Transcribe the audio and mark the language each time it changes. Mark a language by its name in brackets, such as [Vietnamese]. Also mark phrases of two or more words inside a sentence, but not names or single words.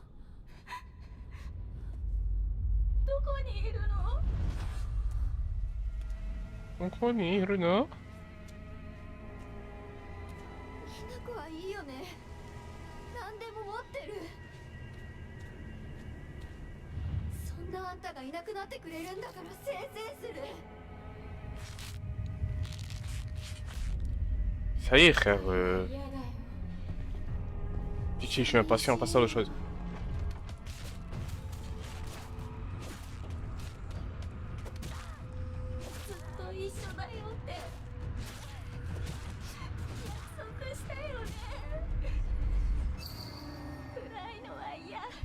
[Japanese] どこにいるの? [French] On connaît, Runa. [Japanese] ひなこはいいよね。何でも持ってる。そんなあんたがいなくなってくれるんだからせいせいする。 [French] Ça y est, frère. [Japanese] 嫌だよ。 [French] Pitié, je suis impatient, passe à autre chose. [Japanese] ずっと一緒だよって約束したよね。暗いのは嫌。